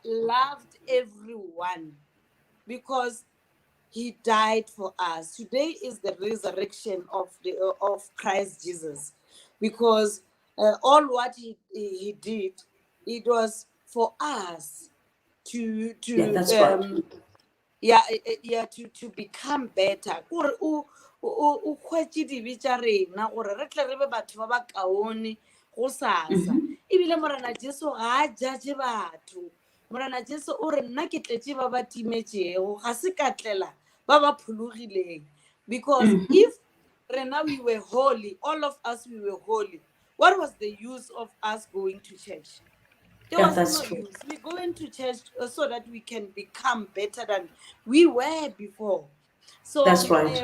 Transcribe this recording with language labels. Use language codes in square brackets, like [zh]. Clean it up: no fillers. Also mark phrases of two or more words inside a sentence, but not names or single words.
[en] loved everyone because he died for us. Today is the resurrection of Christ Jesus, because all what he did, it was for us to Yeah, to that's right. um yeah, yeah, to become better. [nso] Gore o hwetše dibe tša rena gore re tle re be batho ba ba kaone go sasa. Ebile morena Jesu ga a judge batho. Morena Jesu o re nna ke tletše ba ba timetšego, ga se ka tlela ba ba phologileng. [en] Because if rena we were holy, all of us we were holy, what was the use of us going to church? There Yeah, was that's no true. use. We go into church so that we can become better than we were before. So That's right.